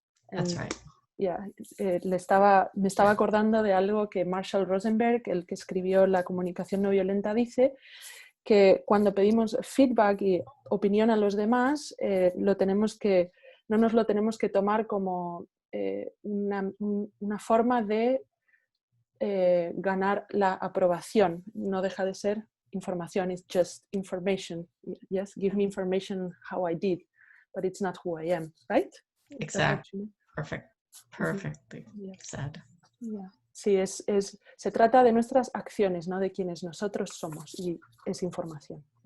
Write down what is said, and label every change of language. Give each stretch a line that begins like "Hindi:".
English: That's right.
Spanish: Yeah, me estaba acordando de algo que Marshall Rosenberg, el que escribió La comunicación no violenta, dice que cuando pedimos feedback y opinión a los demás, no nos lo tenemos que tomar como una forma de ganar la aprobación. No deja de ser información,
English: it's just information. Yes, give me information how I did, but it's not who I am, right? Exactly. Perfectly said. Yeah.
Spanish: Sí, se trata de nuestras acciones, no de quienes nosotros somos, y es información.